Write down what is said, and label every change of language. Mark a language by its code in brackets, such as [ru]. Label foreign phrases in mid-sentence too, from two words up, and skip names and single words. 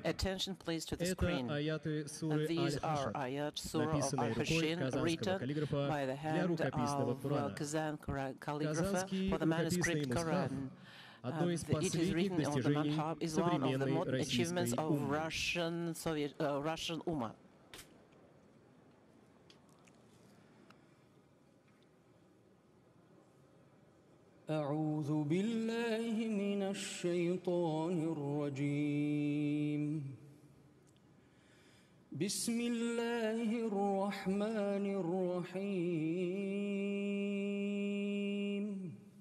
[ru] Это аяты суры Аль-Хашр, написанные рукой казанского каллиграфа для рукописного Корана. Казанский рукописный мусхаф – одно из последних достижений современной российской уммы. [ar] أعوذ بالله من الشيطان الرجيم بسم الله الرحمن الرحيم